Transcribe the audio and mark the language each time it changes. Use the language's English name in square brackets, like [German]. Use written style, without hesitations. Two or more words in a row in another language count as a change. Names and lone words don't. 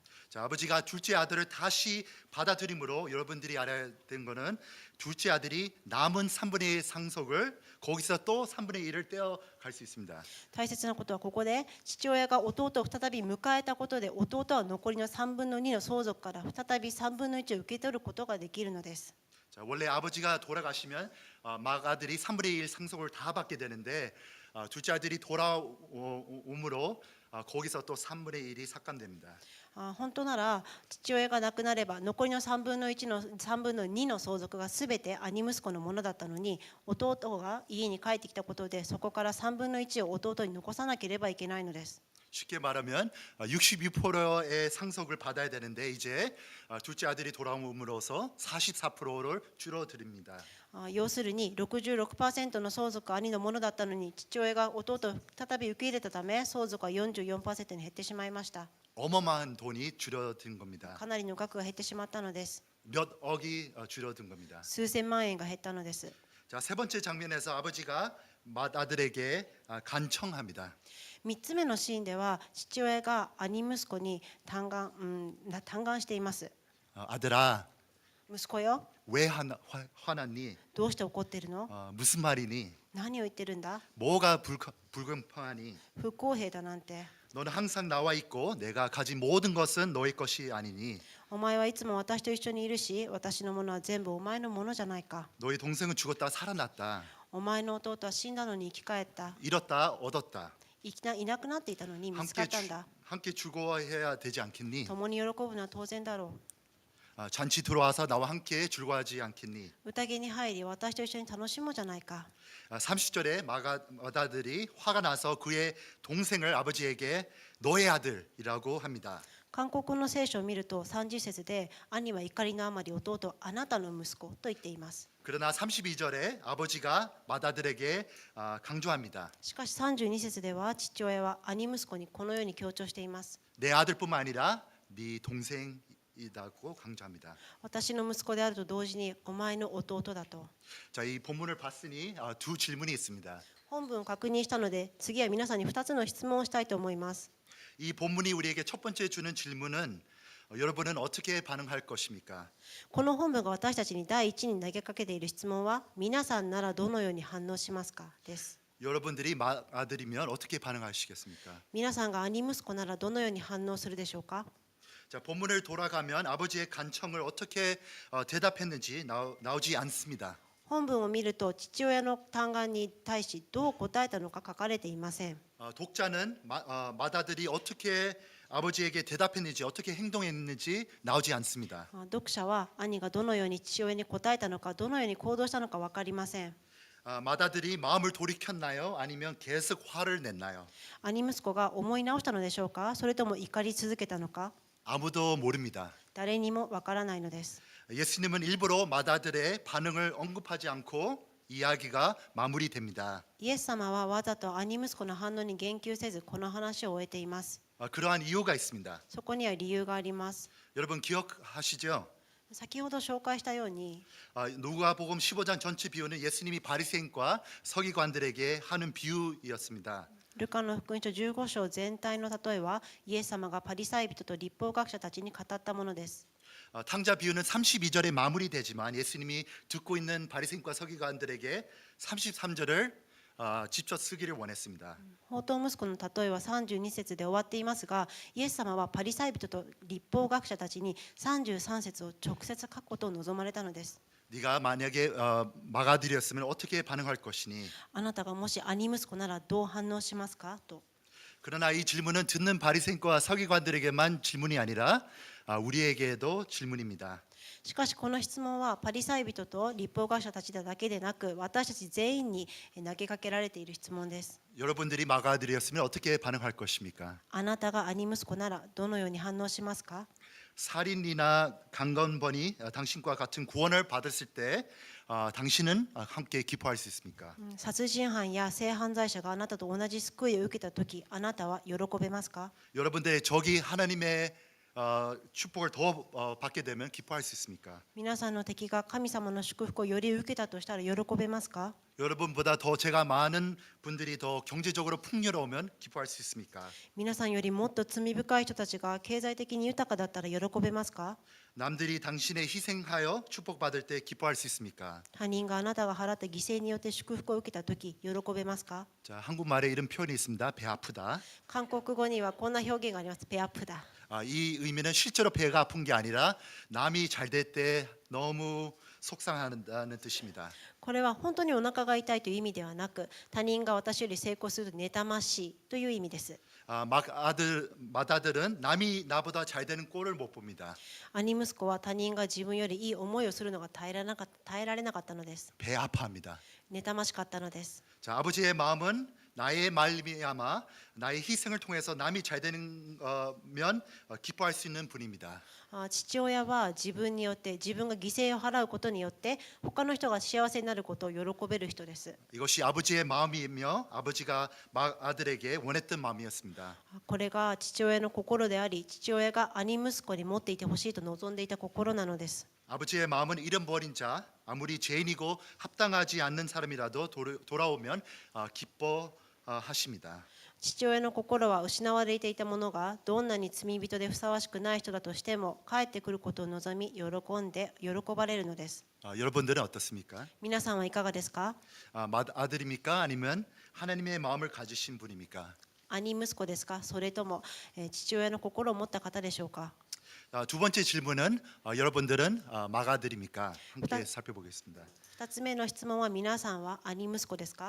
[Korean] 자, 아버지가 둘째 아들을 다시 받아들임으로 여러분들이 알아야 되는 거는 둘째 아들이 남은 3분의 1 상속을 거기서 또 3분의 1을 떼어갈 수 있습니다. [Japanese] 大切なことはここで父親が弟を再び迎えたことで弟は残りの3分の2の相続から再び3分の1を受け取ることができるのです。 [Korean] 자, 원래 아버지가 돌아가시면 맏아들이 3분의 1 상속을 다 받게 되는데 둘째 아들이 돌아옴으로 거기서 또 3분의 1이 삭감됩니다. [Japanese] 本当なら父親が亡くなれば残りの3分の1の3分の2の相続が全て兄息子のものだったのに、弟が家に帰ってきたことでそこから3分の1を弟に残さなければいけないのです。 [Korean] 쉽게 말하면 62%의 상속을 받아야 되는데 이제 둘째 아들이 돌아옴으로써 44%를 줄어듭니다. [Japanese] 要するに 66% の相続は兄のものだったのに、父親が弟を再び受け入れたため相続は 44% に減ってしまいました。 [Korean] 어마어마한 돈이 줄어든 겁니다. [Japanese] かなりの額が減ってしまったのです。 [Korean] 몇 억이 줄어든 겁니다. [Japanese] 数千万円が減ったのです。 [Korean] 자, 세 번째 장면에서 아버지가 맏아들에게 간청합니다. [Japanese] 3 つ目のシーンでは父親が兄息子に嘆願しています。 [Korean] 아들아, [Japanese] 息子よ、 [Korean] 왜 화났니? [Japanese] どうして怒ってるの？ [Korean] 무슨 말이니? [Japanese] 何を言ってるんだ？ [Korean] 뭐가 불공평하니? [Japanese] 不公平だなんて。 [Korean] 너는 항상 나와 있고 내가 가진 모든 것은 너의 것이 아니니 [Japanese] お前はいつも私と一緒にいるし、私のものは全部お前のものじゃないか。 [Korean] 너의 동생은 죽었다 살아났다. [Japanese] お前の弟は死んだのに生き返った。 [Korean] 잃었다 얻었다. [Japanese] いなくなっていたのに見つかったんだ。 [Korean] 함께 즐거워해야 되지 않겠니? [Japanese] 共に喜ぶのは当然だろ [Korean] 잔치 들어와서 나와 함께 즐거워하지 않겠니? [Japanese] う。宴に入り私と一緒に楽しもうじゃないか。 [Korean] 30절에 맏아들이 화가 나서 그의 동생을 아버지에게 너의 아들이라고 합니다. [Japanese] 韓国の聖書を見ると30節で兄は怒りのあまり弟をあなたの息子と言っています。 [Korean] 그러나 32절에 아버지가 맏아들에게 강조합니다. [Japanese] しかし32節では父親は兄息子にこのように強調しています。 [Korean] 내 아들뿐만 아니라 네 동생이라고 강조합니다. [Japanese] 私の息子であると同時にお前の弟だと。 [Korean] 자, 이 본문을 봤으니 두 질문이 있습니다. [Japanese] 本文を確認したので次は皆さんに2つの質問をしたいと思います。 [Korean] 이 본문이 우리에게 첫 번째 주는 질문은 여러분은 어떻게 반응할 것입니까? [Japanese] この本文が私たちに第一に投げかけている質問は皆さんならどのように反応しますかです。 [Korean] 여러분들이 맏아들이면 어떻게 반응하시겠습니까? [Japanese] 皆さんが兄息子ならどのように反応するでしょうか。 [Korean] 자, 본문을 돌아가면 아버지의 간청을 어떻게 대답했는지 나오지 않습니다. [Japanese] 本文を見ると父親の嘆願に対しどう答えたのか書かれていません。 [Korean] 독자는 맏아들이 어떻게 아버지에게 대답했는지 어떻게 행동했는지 나오지 않습니다. [Japanese] 読者は兄がどのように父親に答えたのかどのように行動したのか分かりません。 [Korean] 맏아들이 마음을 돌이켰나요? 아니면 계속 화를 냈나요? [Japanese] 兄息子が思い直したのでしょうか、それとも怒り続けたのか、 [Korean] 아무도 모릅니다. [Japanese] 誰にも分からないのです。 [Korean] 예수님은 일부러 맏아들의 반응을 언급하지 않고 이야기가 마무리됩니다. [Japanese] イエス様はわざと兄息子の反応に言及せずこの話を終えています。 [Korean] 그러한 이유가 있습니다. [Japanese] そこには理由があります。 [Korean] 여러분 기억하시죠? [Japanese] 先ほど紹介したように [Korean] 누가복음 15장 전체 비유는 예수님이 바리새인과 서기관들에게 하는 비유였습니다. [Japanese] ルカの福音書15章全体の例えはイエス様がパリサイ人と立法学者たちに語ったものです。 [Korean] 탕자 비유는 32절에 마무리되지만 예수님이 듣고 있는 바리새인과 서기관들에게 33절을 직접 쓰기를 원했습니다. [Japanese] 放蕩息子の例えは32節で終わっていますが、イエス様はパリサイ人と立法学者たちに33節を直接書くことを望まれたのです。 [Korean] 네가 만약에 마가들이었으면 어떻게 반응할 것이니? [Japanese] あなたがもし兄息子ならどう反応しますかと。 [Korean] 그러나 이 질문은 듣는 바리새인과 서기관들에게만 질문이 아니라 우리에게도 질문입니다. [Japanese] しかしこの質問はパリサイ人と立法学者たちだけでなく私たち全員に投げかけられている質問です。 [Korean] 여러분들이 마가들이었으면 어떻게 반응할 것입니까? [Japanese] あなたが兄息子ならどのように反応しますか？ [Korean] 살인이나 강건번이 당신과 같은 구원을 받았을 때 당신은 함께 기뻐할 수 있습니까? [Japanese] 殺人犯や性犯罪者があなたと同じ救いを受けたとき、あなたは喜べますか？ [Korean] 여러분들의 적이 하나님의 축복을 더 받게 되면 기뻐할 수 있습니까? [Japanese] 皆さんの敵が神様の祝福をより受けたとしたら喜べますか？ [Korean] 여러분보다 더 제가 많은 분들이 더 경제적으로 풍요로우면 기뻐할 수 있습니까? [Japanese] 皆さんよりもっと罪深い人たちが経済的に豊かだったら喜べますか？ [Korean] 남들이 당신의 희생하여 축복받을 때 기뻐할 수 있습니까? [Japanese] 他人があなたが払った犠牲によって祝福を受けたとき喜べますか？ [Korean] 자, 한국말에 이런 표현이 있습니다. 배 아프다. [Japanese] 韓国語にはこんな表現があります。 [Korean] 배 아프다. 이 의미는 실제로 배가 아픈 게 아니라 남이 잘 될 때 너무 속상하다는 뜻입니다. [Japanese] これは本当にお腹が痛いという意味ではなく、他人が私より成功すると妬ましいという意味です。 [Korean] 마다들은 남이 나보다 잘 되는 꼴을 못 봅니다. [Japanese] 兄息子は他人が自分よりいい思いをするのが耐えられなかったのです。 [Korean] 배 아파합니다. [Japanese] 妬ましかったのです。 [Korean] 자, 아버지의 마음은 나의 말미암아 나의 희생을 통해서 남이 잘 되는 면 기뻐할 수 있는 분입니다. [Japanese] 父親は自分によって自分が犠牲を払うことによって他の人が幸せになることを喜べる人です。 [Korean] 이것이 아버지의 마음이며 아버지가 아들에게 원했던 마음이었습니다. [Japanese] これが父親の心であり、父親が兄息子に持っていてほしいと望んでいた心なのです。 [Korean] 아버지의 마음은 잃어버린 자, 아무리 죄인이고 합당하지 않는 사람이라도 돌아오면 기뻐하십니다. [Japanese] 父親の心は失われていたものがどんなに罪人でふさわしくない人だとしても帰ってくることを望み喜ばれるのです。 [Korean] 여러분들은 어떻습니까? [Japanese] 皆さんはいかがですか？ [Korean] 아들입니까? 아니면 하나님의 마음을 가지신 분입니까? [Japanese] 兄息子ですか？それとも父親の心を持った方でしょうか？ [Korean] 두 번째 질문은 여러분들은 마가들입니까? 함께 살펴보겠습니다. [Japanese] 2 つ目の質問は皆さんは兄息子ですか？